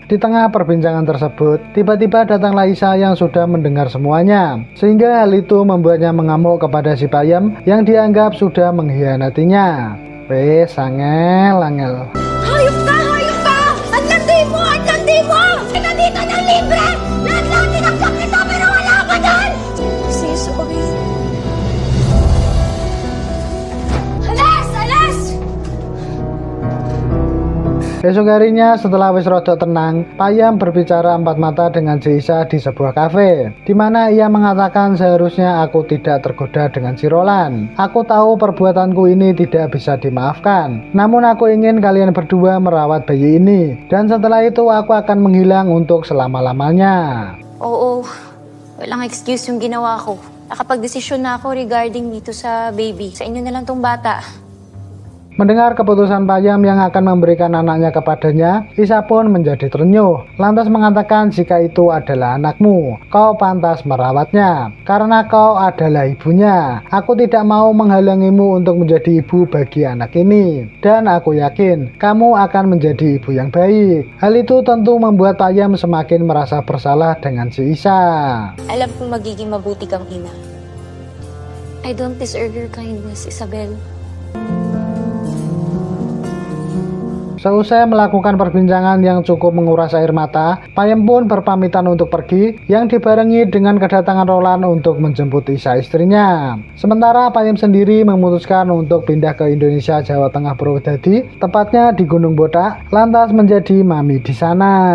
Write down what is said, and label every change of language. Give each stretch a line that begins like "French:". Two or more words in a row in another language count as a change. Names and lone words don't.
Indonesian: Di tengah perbincangan tersebut, tiba-tiba datanglah Isa yang sudah mendengar semuanya, sehingga hal itu membuatnya mengamuk kepada si Payem yang dianggap sudah mengkhianatinya.
Javanese: Wes, angel.
Filipino: Hayop ka! Hayop ka! Ang landi mo! Ang landi mo! Nandito ng libre! Lahat tinaksak kita pero wala ka doon! Sorry. Alas! Alas!
Indonesian: Besok harinya setelah
Javanese: wis rodok tenang,
Indonesian: Payem berbicara empat mata dengan si Isa di sebuah kafe, di mana ia mengatakan seharusnya aku tidak tergoda dengan si Roland. Aku tahu perbuatanku ini tidak bisa dimaafkan, namun aku ingin kalian berdua merawat bayi ini, dan setelah itu aku akan menghilang untuk selama-lamanya.
Filipino: Oo. Walang excuse yung ginawa ko. Nakapag-desisyon na ako regarding dito sa baby. Sa inyo na lang tong bata.
Indonesian: Mendengar keputusan Payem yang akan memberikan anaknya kepadanya, Isa pun menjadi terenyuh, lantas mengatakan jika itu adalah anakmu, kau pantas merawatnya, karena kau adalah ibunya. Aku tidak mau menghalangimu untuk menjadi ibu bagi anak ini, dan aku yakin kamu akan menjadi ibu yang baik. Hal itu tentu membuat Payem semakin merasa bersalah dengan si Isa.
Filipino: Alam kong magiging mabuti kang ina.
English: I don't deserve your kindness, Isabel.
Indonesian: Seusai melakukan perbincangan yang cukup menguras air mata, Payem pun berpamitan untuk pergi, yang dibarengi dengan kedatangan Roland untuk menjemput Isa istrinya. Sementara Payem sendiri memutuskan untuk pindah ke Indonesia, Jawa Tengah, Purwodadi, tepatnya di Gunung Bodak, lantas menjadi mami di sana.